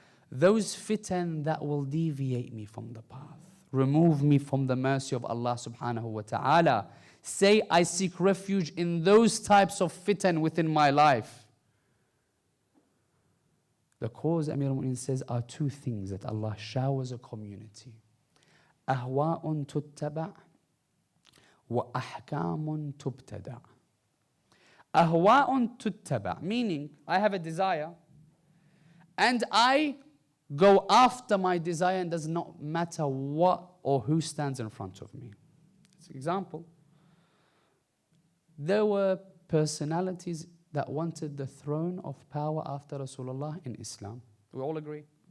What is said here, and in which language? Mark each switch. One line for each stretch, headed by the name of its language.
English: Those fitan that will deviate me from the path, remove me from the mercy of Allah subhanahu wa ta'ala, Say, I seek refuge in those types of fitan within my life. The cause, Amir al-Mu'minin says, are two things that Allah showers a community.
Arabic: أهواء تتبع وأحكام تبتدع. أهواء تتبع,
English: meaning I have a desire and I go after my desire and does not matter what or who stands in front of me. As an example, there were personalities that wanted the throne of power after Rasulullah in Islam. We all agree.